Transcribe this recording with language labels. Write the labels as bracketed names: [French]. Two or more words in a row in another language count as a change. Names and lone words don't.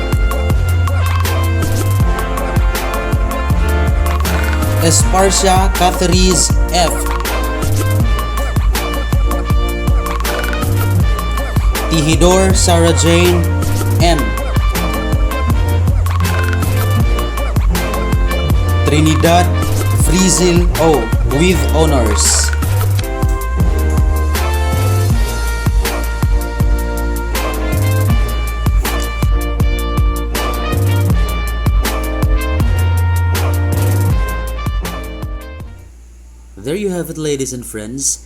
[English] Esparcia Catherine F. Tihidor Sarah Jane M. Trinidad Frizzil O with honors. There you have it, ladies and friends.